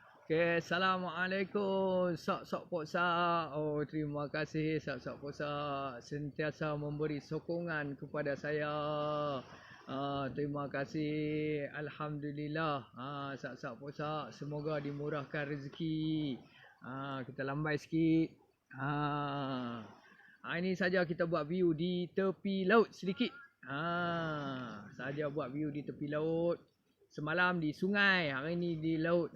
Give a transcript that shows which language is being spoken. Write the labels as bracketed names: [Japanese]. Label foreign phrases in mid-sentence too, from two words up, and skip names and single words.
[Malay] Okay, Assalamualaikum. Sok-sok Pok Sak. Oh, terima kasih Sok-sok Pok Sak sentiasa memberi sokongan kepada saya. Terima kasih. Alhamdulillah. Sok-sok Pok Sak, semoga dimurahkan rezeki. Kita lambai sikit. Ini saja kita buat view di tepi laut sedikit. Saja buat view di tepi laut. Semalam di sungai, hari ini di laut.